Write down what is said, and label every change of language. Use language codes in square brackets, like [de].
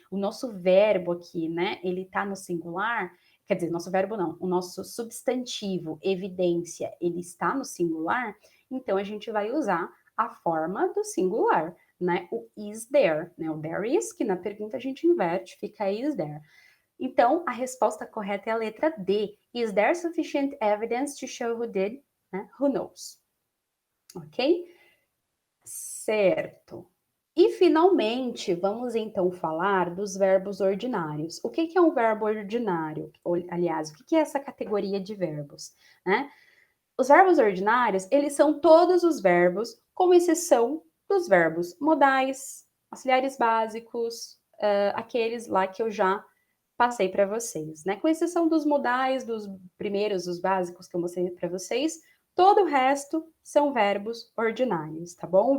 [pt] O nosso verbo aqui, né? Ele está no singular, quer dizer, nosso verbo não, o nosso substantivo, evidência, ele está no singular, então a gente vai usar a forma do singular, né? O is there, né? O there is, que na pergunta a gente inverte, fica is there. Então, a resposta correta é a letra D. [en] Is there sufficient evidence to show who did? [pt] Né? [en] Who knows? [pt] Ok? Certo. E, finalmente, vamos então falar dos verbos ordinários. O que é um verbo ordinário? Aliás, o que é essa categoria de verbos? Né? Os verbos ordinários, eles são todos os verbos, com exceção dos verbos modais, auxiliares básicos, aqueles lá que eu já passei para vocês, né? Com exceção dos modais, dos primeiros, dos básicos que eu mostrei para vocês, todo o resto são verbos ordinários, tá bom?